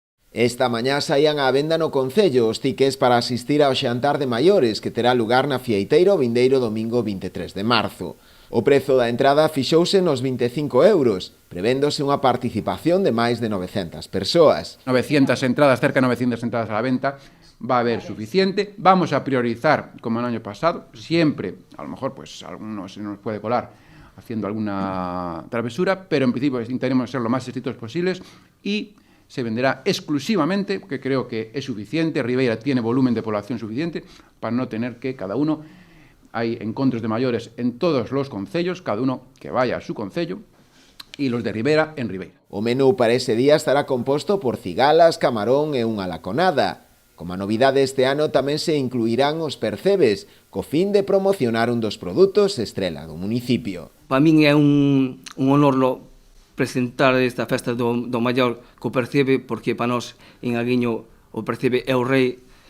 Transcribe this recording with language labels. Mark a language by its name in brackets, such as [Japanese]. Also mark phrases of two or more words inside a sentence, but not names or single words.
[Galician] Esta mañá saían á venda no Concello os tickets para asistir ao xantar de maiores que terá lugar na Fieiteira o vindeiro domingo 23 de marzo. O prezo da entrada fixouse nos 25 euros, prevéndose unha participación de máis de 900 persoas. [Spanish] 900 entradas, cerca de 900 entradas a la venta, va a haber suficiente. Vamos a priorizar, como el año pasado, siempre, a lo mejor pues alguno se nos puede colar haciendo alguna travesura, pero en principio intentaremos ser lo más estrictos posibles y se venderá exclusivamente, que creo que es suficiente. Ribeira tiene volumen de población suficiente para no tener que cada uno, hay encontros de mayores en todos los concellos, cada uno que vaya a su concello, y los de Ribeira en Ribeira. [Galician] O menú para ese día estará composto por cigalas, camarón e unha laconada. Como novidade este ano tamén se incluirán os percebes, co fin de promocionar un dos produtos estrela do municipio. Para min é un honor presentar esta festa do maior co percebe, porque para nós en Aguiño o percebe é o rei.